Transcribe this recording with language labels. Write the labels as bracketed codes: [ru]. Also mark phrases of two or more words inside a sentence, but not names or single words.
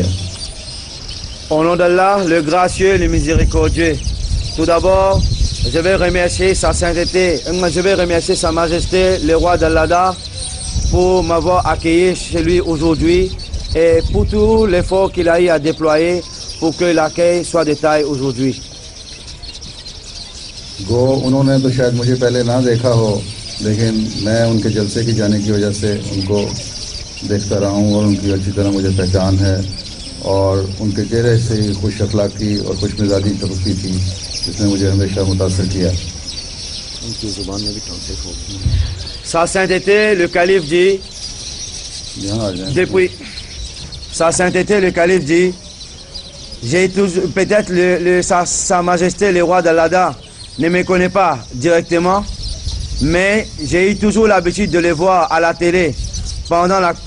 [fr] Au nom d'Allah, le gracieux, le miséricordieux, tout d'abord, je vais remercier Sa Sainteté, je vais remercier Sa Majesté, le roi d'Allada, pour m'avoir accueilli chez lui aujourd'hui et pour tout l'effort qu'il a eu à déployer pour que l'accueil soit de taille aujourd'hui. [ur] گو انہوں نے تو شاید مجھے پہلے نہ دیکھا ہو، لیکن میں ان کے جلسے کی جانے کی وجہ سے ان کو دیکھتا رہا ہوں اور ان کی اچھی طرح مجھے پہچان ہے اور ان کے چہرے سے خوش اخلاقی اور خوش مزاجی ٹپکتی تھی جس نے مجھے ہمیشہ متاثر کیا. ان کی زبان میں بھی ٹرانسلیٹ ہو گئی. [fr] Sa sainteté, le calife dit, depuis Sa sainteté, le calife dit, j'ai toujours, peut-être sa majesté, le roi d'Allada, ne me connaît pas directement, mais j'ai eu toujours l'habitude de les voir à la télé pendant